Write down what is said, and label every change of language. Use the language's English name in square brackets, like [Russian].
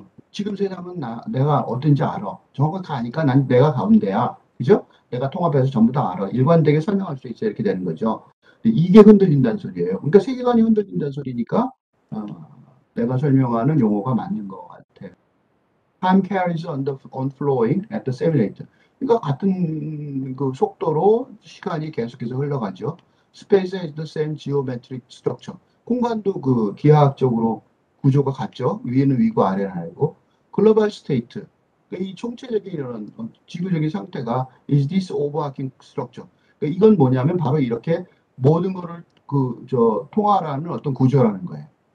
[Korean] 지금 세상은 내가 어딘지 알아. 정확하게 아니까 난 내가 가운데야. 그죠? 내가 통합해서 전부 다 알아. 일관되게 설명할 수 있어. 이렇게 되는 거죠. 이게 흔들린다는 소리예요. 그러니까 세계관이 흔들린다는 소리니까 어, 내가 설명하는 용어가 맞는 것 같아. [English] Time carries on flowing at the same rate. [Korean] 그러니까 같은 그 속도로 시간이 계속해서 흘러가죠. [English] Space has the same geometric structure. [Korean] 공간도 그 기하학적으로 구조가 같죠. 위에는 위고 아래는 아래고. 글로벌 스테이트. 그러니까 이 총체적인 이런 지구적인 상태가 [English] is this overarching structure. [Korean] 그러니까 이건 뭐냐면 바로 이렇게 모든 거를 통할하는 어떤 구조라는 거예요.